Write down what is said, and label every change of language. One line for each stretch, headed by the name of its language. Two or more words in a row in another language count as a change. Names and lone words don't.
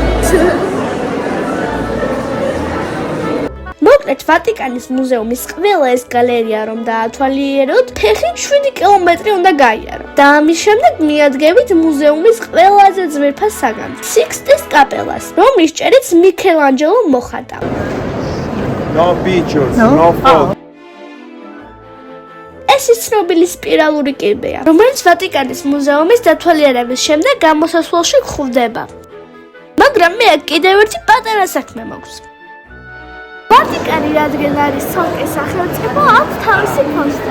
Georgian: მოკლედ ვატიკანის მუზეუმის ყველა ეს გალერეა რომ დაათვალიეროთ, ფეხით 7 კილომეტრი უნდა გაიარო. და ამის შემდეგ მიადგებით მუზეუმის ყველაზე ძვირფას საგანძურს, სიქსტის კაპელას, რომლის ჭერიც მიქელანჯელო მოხატა.
English: No pictures, no photos.
Georgian: ეს ის ცნობილი სპირალური კიბეა, რომელიც ვატიკანის მუზეუმის დათვალიერების შემდეგ გამოსასვლელში გვხვდება. მაგრამ მე კიდევ ერთი პატარა საქმე მაქვს. ვატიკანი რადგან არის ცალკე სახელმწიფო, აქვს თავისი ფოსტა.